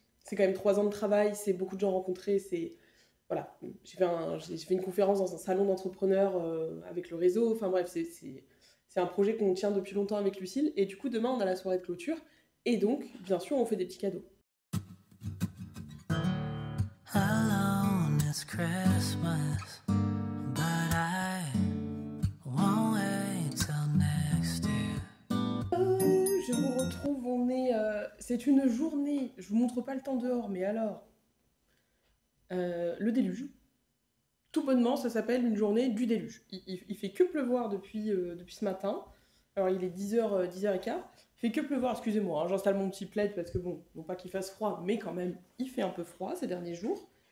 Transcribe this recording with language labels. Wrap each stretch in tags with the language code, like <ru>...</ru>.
<fr>C'est quand même 3 ans de travail, c'est beaucoup de gens rencontrés, voilà. J'ai fait une conférence dans un salon d'entrepreneurs avec le réseau, enfin bref, c'est un projet qu'on tient depuis longtemps avec Lucille, et du coup demain on a la soirée de clôture, et donc bien sûr on fait des petits cadeaux.</fr> <en>Alone it's Christmas, but I won't wait till next year.</en> <fr>Je vous retrouve, c'est une journée, je vous montre pas le temps dehors, mais alors, le déluge. Tout bonnement, ça s'appelle une journée du déluge. Il fait que pleuvoir depuis ce matin. Alors il est 10h, 10h15. Il fait que pleuvoir, excusez-moi, hein, j'installe mon petit plaid parce que bon pas qu'il fasse froid, mais quand même, il fait un peu froid ces derniers jours.</fr>